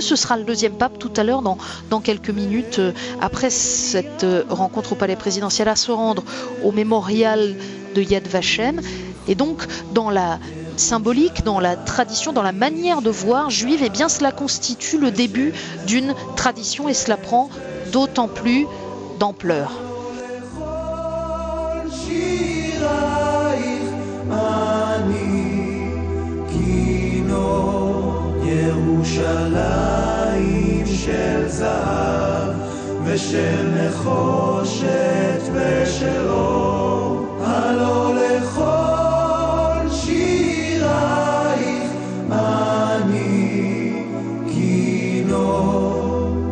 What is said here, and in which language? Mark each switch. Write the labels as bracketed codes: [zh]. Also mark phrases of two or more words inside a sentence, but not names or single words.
[fr] Ce sera le deuxième pape tout à l'heure, dans quelques minutes, après cette rencontre au palais présidentiel, à se rendre au mémorial de Yad Vashem. Et donc, dans la symbolique, dans la tradition, dans la manière de voir juive, eh bien, cela constitue le début d'une tradition, et cela prend d'autant plus d'ampleur. [he] ירושלים של זהב ושל נחושת ושל אור, הלא לכל שירייך אני כינור.